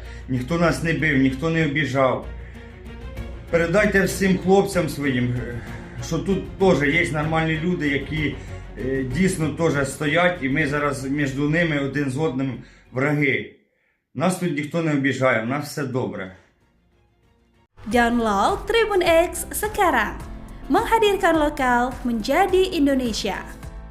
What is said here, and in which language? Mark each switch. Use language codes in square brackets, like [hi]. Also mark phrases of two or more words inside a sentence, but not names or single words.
[uk] Ніхто нас не бив, ніхто не обіжав. Передайте всім хлопцям своїм, що тут теж є нормальні люди, які дійсно теж стоять, і ми зараз між ними один з одним враги. Нас тут ніхто не обіжає, у нас все добре. [id] Download Tribun X sekarang, menghadirkan lokal menjadi Indonesia.